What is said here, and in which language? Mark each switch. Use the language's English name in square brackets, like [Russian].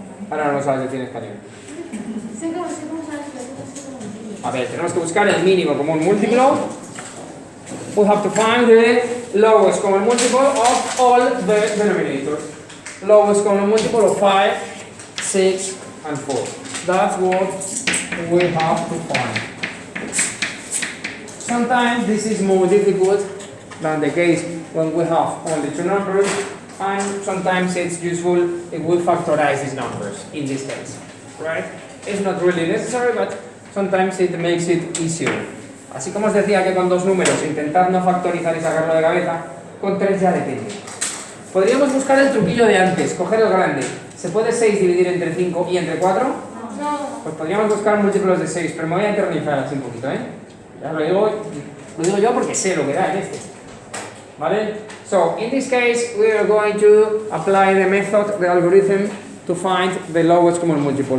[Spanish] Ahora no lo sabes decir en español. sé cómo sabes, pero no sé cómo. A ver, tenemos que buscar el mínimo común múltiplo. [English] We have to find the lowest common multiple of all the denominators. Lowest common multiple of 5, 6, and 4. That's what we have to find. Sometimes this is more difficult than the case when we have only 2 numbers, and sometimes it's useful if we factorize these numbers in this case, right? It's not really necessary, but sometimes it makes it easier. [Spanish] Así como os decía que con 2 números intentar no factorizar y sacarlo de cabeza, con 3 ya depende. Podríamos buscar el truquillo de antes, coger el grande. ¿Se puede 6 dividir entre 5 y entre 4? No. Pues podríamos buscar múltiplos de 6, pero me voy a eternizar así un poquito, ¿eh? Ya lo digo yo porque sé lo que da en este. ¿Vale? [English] So, in this case, we are going to apply the method, the algorithm, to find the lowest common multiple.